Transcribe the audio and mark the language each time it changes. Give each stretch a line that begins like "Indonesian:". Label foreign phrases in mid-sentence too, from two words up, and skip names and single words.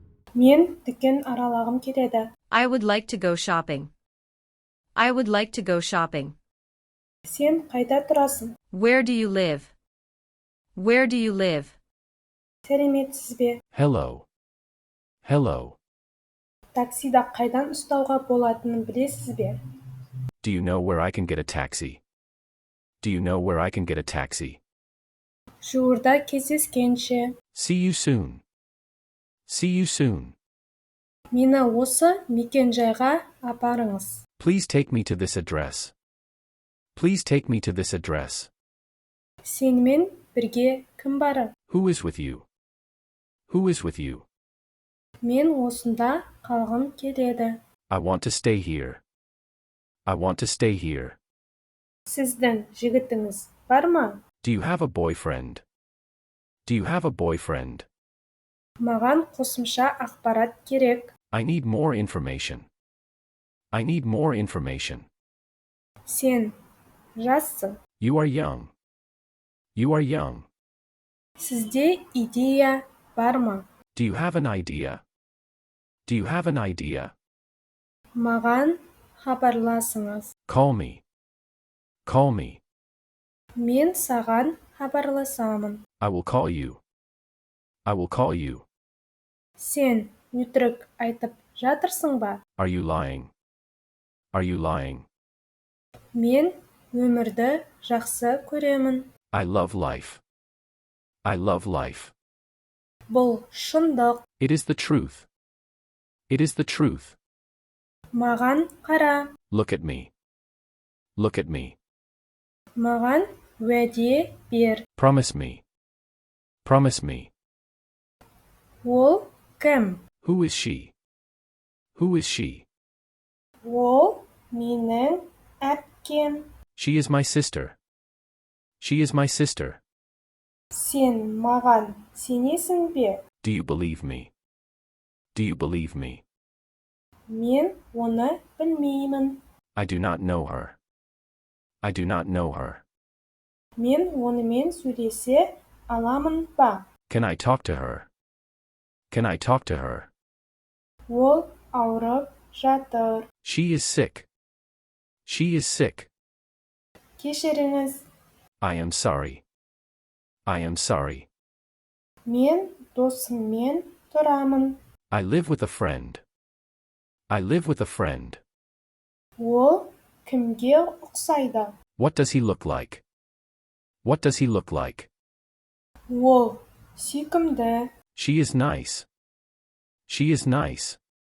Kazakh: Мен дүкен аралағым келеді.
English: I would like to go shopping. I would like to go shopping.
Kazakh: Сен қайда тұрасың?
English: Where do you live? Where do you live?
Kazakh: Сәлеметсіз бе?
English: Hello. Hello.
Kazakh: Таксида қайдан ұстауға болатынын білесіз бе?
English: Do you know where I can get a taxi? Do you know where I can get a taxi?
Kazakh: Жуырда кездескенше.
English: See you soon. See you soon.
Kazakh: Мені осы мекенжайға апарыңыз.
English: Please take me to this address. Please take me to this address.
Kazakh: Сенімен бірге кім бары?
English: Who is with you? Who is with you?
Kazakh: Мен осында қалғым келеді.
English: I want to stay here. I want to stay here.
Kazakh: Сіздің жігітіңіз бар ма?
English: Do you have a boyfriend? Do you have a boyfriend?
Kazakh: Маған қосымша ақпарат керек.
English: I need more information. I need more information.
Kazakh: Сен жассың.
English: You are young. You are young.
Kazakh: Сізде идея бар ма?
English: Do you have an idea? Do you have an idea?
Kazakh: Маған хабарласыңыз.
English: Call me. Call me.
Kazakh: Мен саған хабарласамын.
English: I will call you. I will call you.
Kazakh: Сен өтірік айтып жатырсың ба?
English: Are you lying? Are you lying?
Kazakh: Мен өмірді жақсы көремін.
English: I love life. I love life.
Kazakh: Бұл шындық.
English: It is the truth. It is the truth.
Kazakh: Маған қара.
English: Look at me. Look at me.
Kazakh: Маған уәде бер.
English: Promise me. Promise me.
Kazakh: Ол кім?
English: Who is she? Who is she?
Kazakh: Ол менің әпкем.
English: She is my sister. She is my sister.
Kazakh: Сен маған сенесің бе?
English: Do you believe me? Do you believe me?
Kazakh: Мен оны білмеймін.
English: I do not know her. I do not know her.
Kazakh: Мен онымен сөйлесе аламын ба?
English: Can I talk to her? Can I talk to her?
Kazakh: Ол ауырып жатыр.
English: She is sick. She is sick.
Kazakh: Кешіріңіз.
English: I am sorry. I am sorry.
Kazakh: Мен досыммен тұрамын.
English: I live with a friend. I live with a friend.
Kazakh: Ол кімге ұқсайды?
English: What does he look like? What does he look like?
Kazakh: Ол сүйкімді.
English: She is nice. She is nice.